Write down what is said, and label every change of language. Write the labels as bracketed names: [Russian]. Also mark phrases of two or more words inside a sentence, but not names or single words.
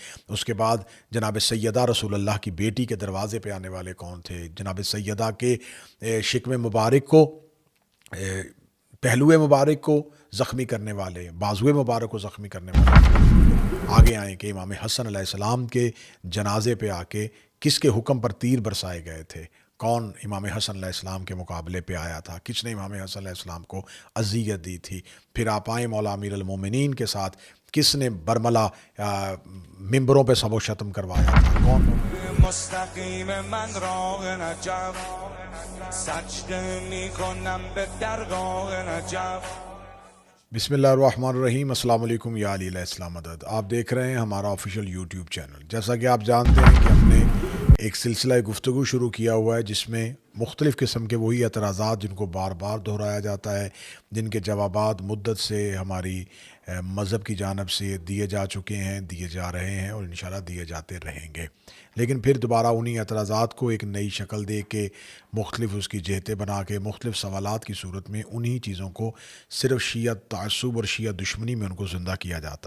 [Urdu] اس کے بعد جناب سیدہ رسول اللہ کی بیٹی کے دروازے پہ آنے والے کون تھے، جناب سیدہ کے شکم مبارک کو، پہلو مبارک کو زخمی کرنے والے، بازو مبارک کو زخمی کرنے والے آگے آئیں کہ امام حسن [Arabic] علیہ السلام [Urdu] کے جنازے پہ آ کے کس کے حکم پر تیر برسائے گئے تھے، کون امام حسن [Arabic] علیہ السلام [Urdu] کے مقابلے پہ آیا تھا، کس نے امام حسن [Arabic] علیہ السلام [Urdu] کو اذیت دی تھی۔ پھر آپ آئیں مولا امیر المومنین کے ساتھ، کس نے برملا ممبروں پہ سب و شتم کروایا تھا، کون؟ [Persian] مستقیم من راه نجف سجده میکنم به درگاه نجف۔ [Arabic] بسم اللہ الرحمن الرحیم۔ السلام علیکم یا علی علیہ السلام مدد۔ [Urdu] آپ دیکھ رہے ہیں ہمارا آفیشیل یوٹیوب چینل۔ جیسا کہ آپ جانتے ہیں کہ ہم نے ایک سلسلہ گفتگو شروع کیا ہوا ہے جس میں مختلف قسم کے وہی اعتراضات جن کو بار بار دہرایا جاتا ہے، جن کے جوابات مدت سے ہماری مذہب کی جانب سے دیے جا چکے ہیں، دیے جا رہے ہیں، اور انشاءاللہ دیے جاتے رہیں گے، لیکن پھر دوبارہ انہی اعتراضات کو ایک نئی شکل دے کے، مختلف اس کی جہتیں بنا کے، مختلف سوالات کی صورت میں انہی چیزوں کو صرف شیعہ تعصب اور شیعہ دشمنی میں ان کو زندہ کیا جاتا ہے۔